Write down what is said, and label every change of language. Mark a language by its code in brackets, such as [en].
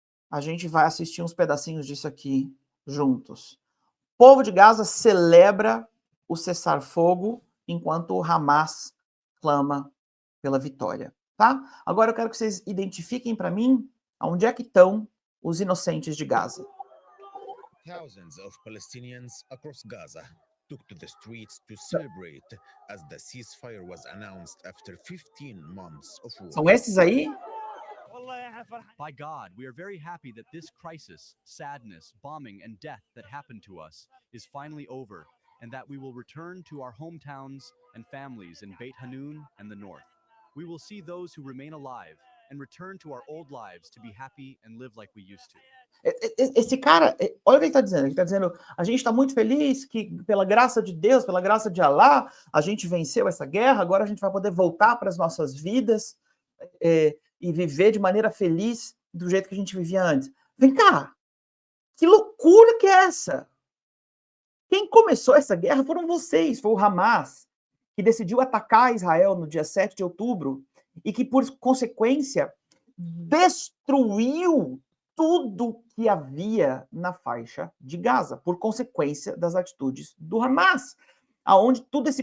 [pt] A gente vai assistir uns pedacinhos disso aqui juntos. O povo de Gaza celebra o cessar-fogo enquanto o Hamas clama pela vitória, tá? Agora eu quero que vocês identifiquem para mim onde é que estão os inocentes de Gaza. [en] Thousands of Palestinians across Gaza took to the streets to celebrate as the ceasefire was announced after 15 months of war. [pt] São esses aí? [en] By God, we are very happy that this crisis, sadness, bombing, and death that happened to us is finally over, and that we will return to our hometowns and families in Beit Hanun and the north. We will see those who remain alive and return to our old lives to be happy and live like we used to. [pt] Esse cara, olha o que ele está dizendo. Ele está dizendo, a gente está muito feliz que, pela graça de Deus, pela graça de Alá, a gente venceu essa guerra, agora a gente vai poder voltar para as nossas vidas e viver de maneira feliz do jeito que a gente vivia antes. Vem cá, que loucura que é essa? Quem começou essa guerra foram vocês, foi o Hamas, que decidiu atacar Israel no dia 7 de outubro e que, por consequência, destruiu tudo que havia na faixa de Gaza, por consequência das atitudes do Hamas, aonde tudo esse...